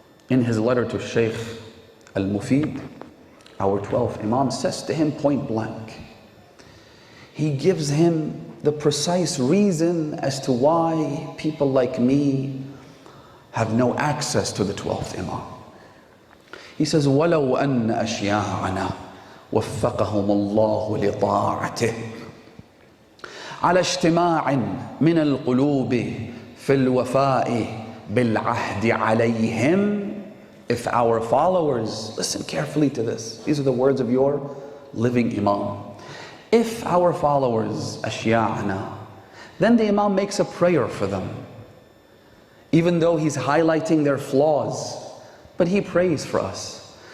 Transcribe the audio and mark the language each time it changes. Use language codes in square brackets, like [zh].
[en] In his letter to Sheikh al-Mufeed, our 12th Imam says to him point blank, he gives him the precise reason as to why people like me have no access to the 12th Imam. He says, [ar] وَلَوْ أَنَّ أَشْيَاعَنَا وَفَّقَهُمُ اللَّهُ لِطَاعَتِهِ على اجتماع من القلوب في الوفاء بالعهد عليهم. [en] If our followers, listen carefully to this, these are the words of your living Imam. If our followers, أشياعنا, then the Imam makes a prayer for them, even though he's highlighting their flaws, but he prays for us.